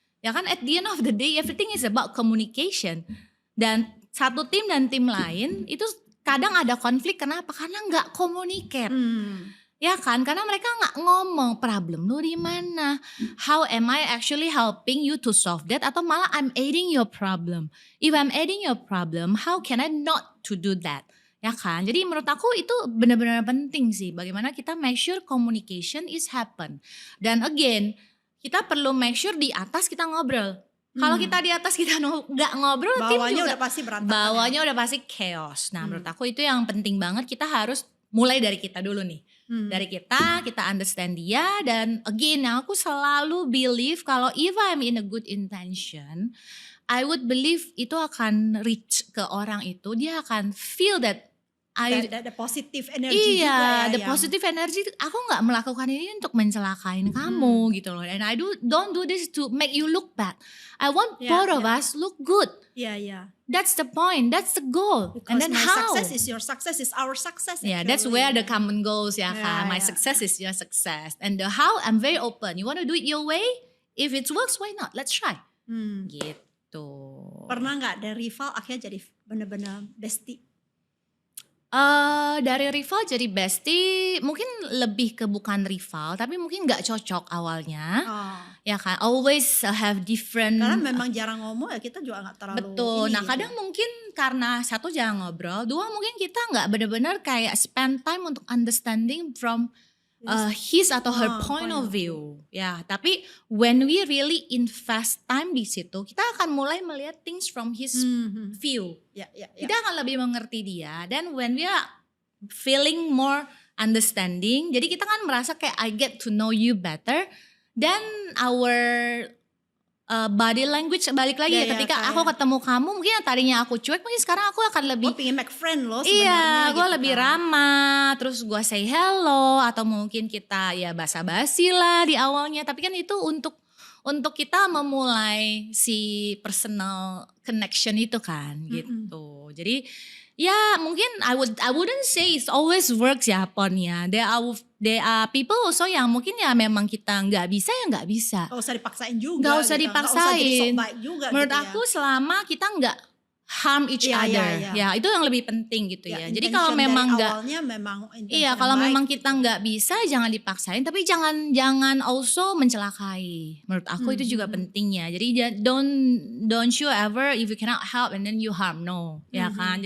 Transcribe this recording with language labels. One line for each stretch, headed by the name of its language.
Indonesian: Ya kan
English: at the end of the day everything is about communication.
Indonesian: Dan satu tim dan tim lain itu kadang ada konflik, kenapa? Karena gak communicate. Ya kan, karena mereka gak ngomong problem lu di mana.
English: How am I actually helping you to solve that?
Indonesian: Atau malah
English: I'm aiding your problem. If I'm aiding your problem, how can I not to do that?
Indonesian: Ya kan, jadi menurut aku itu benar-benar penting sih.
English: Bagaimana kita make sure communication is happen.
Indonesian: Dan again, kita perlu
English: make sure
Indonesian: di atas kita ngobrol. Kalau kita di atas kita nggak ngobrol, bawahnya tim juga udah pasti berantakan. Bawahnya udah pasti chaos. Nah menurut aku itu yang penting banget. Kita harus mulai dari kita dulu nih. Dari kita understand dia. Dan again yang aku selalu believe kalau
English: if I'm in a good intention, I would believe
Indonesian: itu akan reach ke orang itu. Dia akan
English: feel that the positive energy juga ya. the positive energy.
Indonesian: Aku nggak melakukan ini untuk mencelakain kamu gitu loh.
English: And I don't do this to make you look bad. I want both of us look good. Yeah. That's the point. That's the goal. Because And then my how? success is your success, is our success. Yeah, that's where the common goals
Indonesian: ya kan.
English: My success is your success. And the how, I'm very open. You want to do it your way? If it works, why not? Let's try. Gitu.
Indonesian: Pernah nggak dari rival akhirnya jadi benar-benar bestie? Dari rival jadi bestie mungkin lebih ke bukan rival tapi mungkin nggak cocok awalnya ya kan,
English: always have different.
Indonesian: Karena memang jarang ngomong ya, kita juga nggak terlalu. Betul. Nah kadang mungkin karena satu jarang ngobrol, dua mungkin kita nggak benar-benar kayak
English: spend time
Indonesian: untuk
English: understanding from his
Indonesian: atau her point of view.
English: Ya, tapi when we really invest time di situ,
Indonesian: kita akan mulai melihat
English: things from his view.
Indonesian: Ya. Kita akan lebih mengerti dia.
English: Dan when we are feeling more understanding,
Indonesian: jadi kita kan merasa kayak
English: I get to know you better.
Indonesian: Dan our body language balik lagi ketika aku ketemu kamu, mungkin yang tadinya aku cuek, mungkin sekarang aku akan lebih pengen make friend loh sebenarnya. Iya, gue lebih ramah, terus gue
English: say hello,
Indonesian: atau mungkin kita ya basa-basi lah di awalnya. Tapi kan itu untuk kita memulai si
English: personal connection
Indonesian: itu kan, gitu. Jadi ya mungkin
English: I wouldn't say it always works ya Pon ya.
Indonesian: There are people also yang mungkin ya memang kita nggak bisa ya nggak bisa. Gak usah dipaksain juga. Gak usah gitu. dipaksain. Gak usah jadi sok baik juga. Menurut gitu aku selama kita nggak
English: harm each other,
Indonesian: ya itu yang lebih penting gitu ya. Jadi kalau memang nggak, kalau memang kita nggak bisa jangan dipaksain, tapi jangan also mencelakai. Menurut aku itu juga pentingnya.
English: Jadi don't you ever if you cannot help and then you harm, no,
Indonesian: ya kan.